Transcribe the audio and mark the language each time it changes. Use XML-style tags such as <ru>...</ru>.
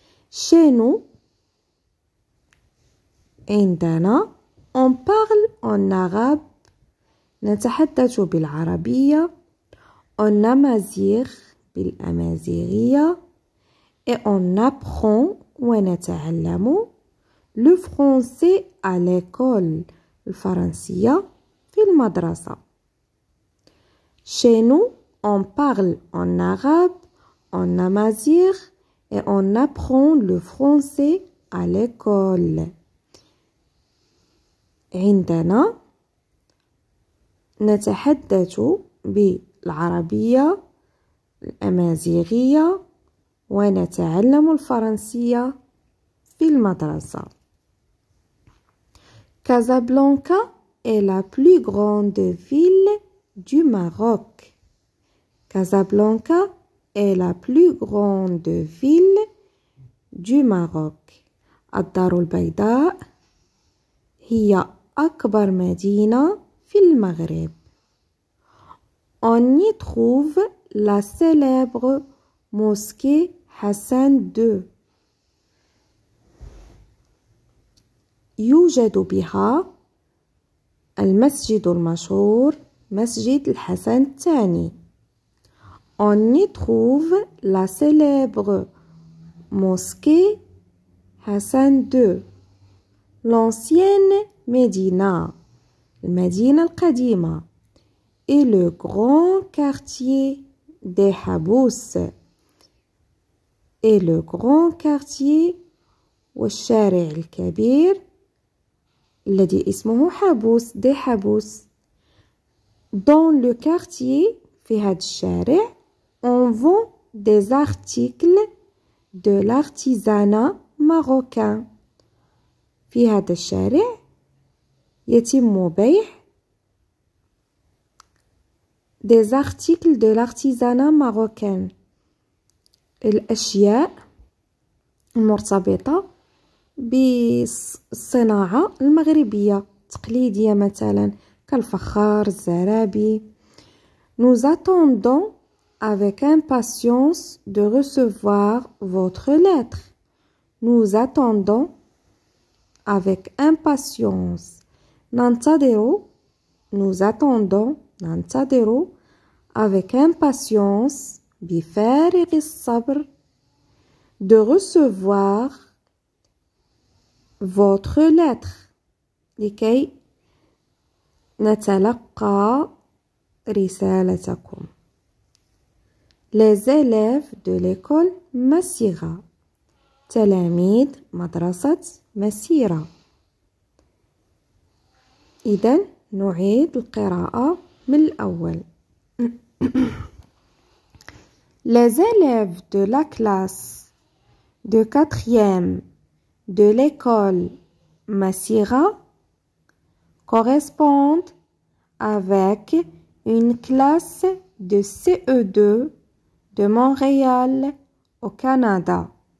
<fr>Chez nous</fr> <ar>عندنا</ar> <fr>on parle en arabe</fr> <ar>نتحدث بالعربية</ar> <fr>en amazigh</fr> <ar>بالأمازيغية</ar> <fr>et on apprend</fr> <ar>ونتعلم</ar> <fr>le français à l'école</fr> <ar>الفرنسية في المدرسة.</ar> <fr>Chez nous on parle en arabe en amazigh et on apprend le français à l'école.</fr> <ar>عندنا نتحدث بالعربية الأمازيغية ونتعلم الفرنسية في المدرسة.</ar> <fr>Casablanca est la plus grande ville du Maroc. Casablanca est la plus grande ville du Maroc.</fr> <ar>الدار البيضاء هي أكبر مدينة في المغرب.</ar> <fr>On y trouve la célèbre mosquée Hassan II.</fr> <ar>يوجد بها المسجد المشهور مسجد الحسن الثاني.</ar> <fr>On y trouve la célèbre mosquée Hassan II. L'ancienne Médina</fr> <ar>المدينة القديمة</ar> <fr>et le grand quartier des Habous et le grand quartier</fr> <ar>والشارع الكبير الذي اسمه حابوس دي حابوس.</ar> <fr>Dans le quartier</fr> <ar>في هذا الشارع</ar> <fr>on vend des articles de l'artisanat marocain.</fr> <ar>في هذا الشارع يتم بيع</ar> <fr>des articles de l'artisanat marocain</fr> <ar>الأشياء المرتبطة بالصناعة المغربية التقليدية مثلا كالفخار الزرابي.</ar> <fr>Nous attendons avec impatience de recevoir votre lettre. Nous attendons avec impatience.</fr> <ar>ننتظر.</ar> <fr>Nous attendons.</fr> <ar>ننتظر</ar> <fr>avec impatience.</fr> <ar>بفارغ الصبر.</ar> <fr>De recevoir votre lettre.</fr> <ar>لكي نتلقى رسالتكم.</ar> <fr>Les élèves de l'école مسيرة.</fr> <ar>تلاميذ مدرسة مسيرة. إذن نعيد القراءة من الأول.</ar> <fr>Les élèves de la classe de 4e de l'école Masira correspondent avec une classe de CE2 de Montréal au Canada.</fr>